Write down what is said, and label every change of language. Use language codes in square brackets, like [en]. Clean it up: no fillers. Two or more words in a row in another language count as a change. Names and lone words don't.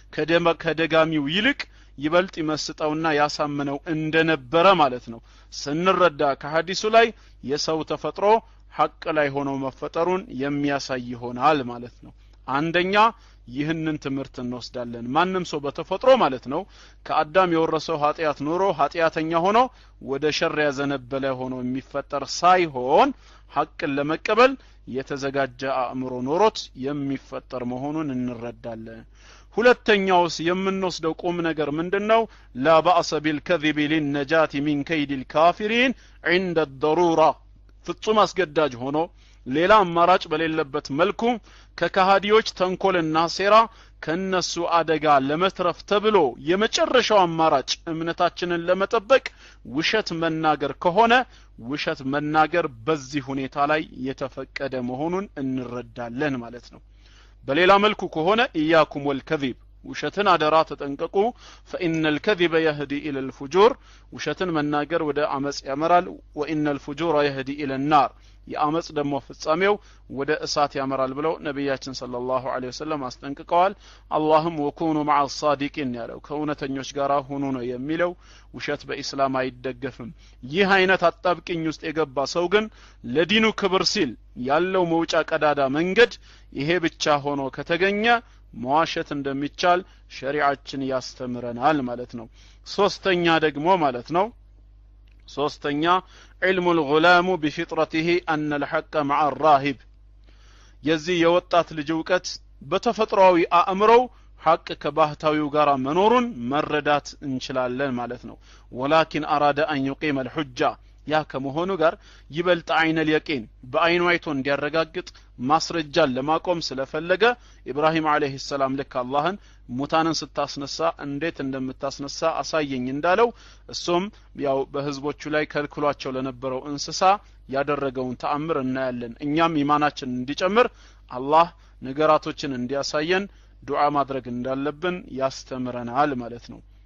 [am] ከደጋሚው ይልቅ ይበልጥ ይመስጠውና ያሳመነው እንደነበረ ማለት ነው ስንረዳ ከሐዲሱ ላይ የሰው ተፈጥሮ ሐቅ ላይ ሆኖ መፈጠሩን የሚያሳይ ይሆናል ማለት ነው አንደኛ ይህንን ትምህርት እንወስዳለን ማንንም ሰው በተፈጥሮ ማለት ነው ከአዳም የወረሰው ኃጢያት ኖሮ ኃጢያተኛ ሆኖ ወደ ሸር ያዘነበለ ሆኖ የሚፈጠር ሳይሆን ሐቅን ለመቀበል የተዘጋጀ አእምሮ ኖሮት የሚፈጠር መሆኑን እንረዳለን ሁለተኛውስ የምንወስደው ቁም ነገር ምንድነው [ar] لا بأس بالكذب للنجاة من كيد الكافرين عند الضرورة [am] ፍጹም አስገዳጅ ሆኖ ሌላ አማራጭ በሌለበት መልኩ ከካሃዲዎች ተንኮልና ሴራ ከነሱ አደጋ ለመትረፍ ተብሎ የመጨረሻው አማራጭ እምነታችንን ለመጠበቅ ውሸት መናገር ከሆነ ውሸት መናገር በዚህ ሁኔታ ላይ የተፈቀደ መሆኑን እንረዳለን ማለት ነው በሌላ መልኩ ከሆነ [ar] إياكم والكذب [am] ውሸትን አደራ ተጠንቀቁ [ar] فإن الكذب يهدي إلى الفجور [am] ውሸትን መናገር ወደ አመጽ ያመራል [ar] وإن الفجور يهدي إلى النار [am] የአመጽ ደግሞ ፍጻሜው ወደ እሳት ያመራል ብለው ነብያችን [ar] صلى الله عليه وسلم [am] አስጠንቅቀዋል አላህም [ar] وكونوا مع الصادقين [am] ያለው ከእውነተኞች ጋር ሆኖ ነው የሚለው ውሸት በእስላም አይደገፍም ይህ አይነት አጣብቂኝ ውስጥ የገባ ሰው ግን ለዲኑ ክብር ሲል ያለው መውጫ ቀዳዳ መንገድ ይሄ ብቻ ሆኖ ከተገኘ መዋሸት እንደሚቻል ሸሪዓችን ያስተምረናል ማለት ነው ሶስተኛ ደግሞ ማለት ነው ሶስተኛ [ar] علم الغلام بفطرته أن الحق مع الراهب [am] የዚህ የወጣት ልጅ ዕውቀት በተፈጥሯዊ አእምሮው ሐቅ ከባህታዊው ጋር መኖሩን መረዳት እንችላለን ማለት ነው [ar] ولكن أراد أن يقيم الحجة [am] ያ ከመሆኑ ጋር ይበልጥ [ar] عين اليقين [am] በአይኑ አይቶ እንዲያረጋግጥ ማስረጃን ለማቆም ስለፈለገ ኢብራሂም [ar] عليه السلام [am] ለካ አላህን ሙታንን ስታስነሳ እንዴት እንደምታስነሳ አሳየኝ እንዳለው እሱም ያው በህዝቦቹ ላይ ከልክሏቸው ለነበረው እንስሳ ያደረገውን ተአምር እናያለን እኛም ኢማናችን እንዲጨምር አላህ ነገራቶችን እንዲያሳየን ዱዓ ማድረግ እንዳለብን ያስተምረናል ማለት ነው